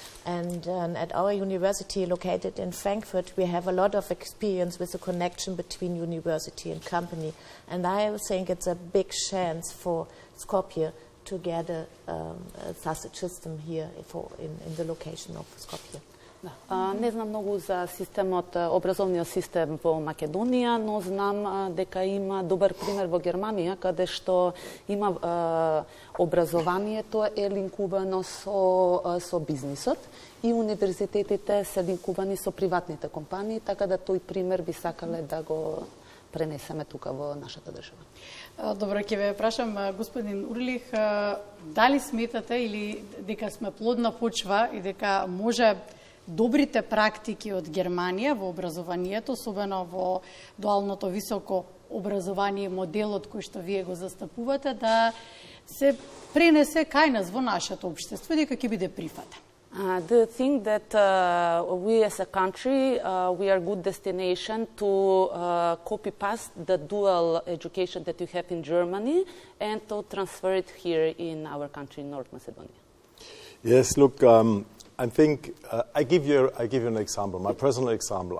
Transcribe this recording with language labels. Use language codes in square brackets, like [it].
[en] And at our university located in Frankfurt, we have a lot of experience with the connection between university and company. And I think it's a big chance for Skopje to get such a system here in the location of Skopje. [mk] Да. Не знам многу за системот, образовниот систем во Македонија, но знам дека има добар пример во Германија, каде што има образованието е линкувано со бизнисот и универзитетите се линкувани со приватните компании, така да тој пример би сакале да го пренесеме тука во нашата држава. Добро, ќе ве прашам, господин Урлих, дали сметате или дека сме плодна почва и дека може добрите практики од Германија во образованието, особено во дуалното високо образование, моделот кој што вие го застапувате, да се пренесе кај нас во нашето општество и дека ќе биде прифатен? [en] Do you think that we as a country, we are good destination to copy-paste the dual education that you have in Germany and to transfer it here in our country, in North Macedonia? Yes, look, I think I give you an example, my personal example.